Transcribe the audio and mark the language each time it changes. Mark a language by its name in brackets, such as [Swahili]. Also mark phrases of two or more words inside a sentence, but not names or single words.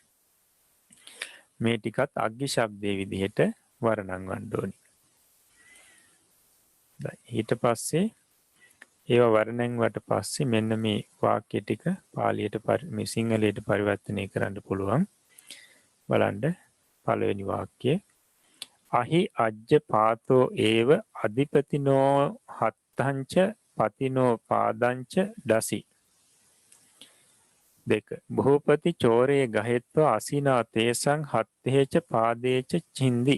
[Sinhala] මේ ටිකත් අග්ගි ශබ්දයේ විදිහට වර්ණම් වන්න ඕනි. ඊට පස්සේ ඒව වර්ණම් වට පස්සේ මෙන්න මේ වාක්‍ය ටික පාලියට මේ සිංහලයට පරිවර්තනය කරන්න පුළුවන්. බලන්න පළවෙනි වාක්‍යය. [Pali] අහි අජ්ජ පාතෝ ඒව අධිපතිනෝ හත්තංච පතිනෝ පාදංච දසි. 2. බහූපති චෝරේ ගහෙත්වා අසිනා තේසං හත්තේච පාදේච චින්දි.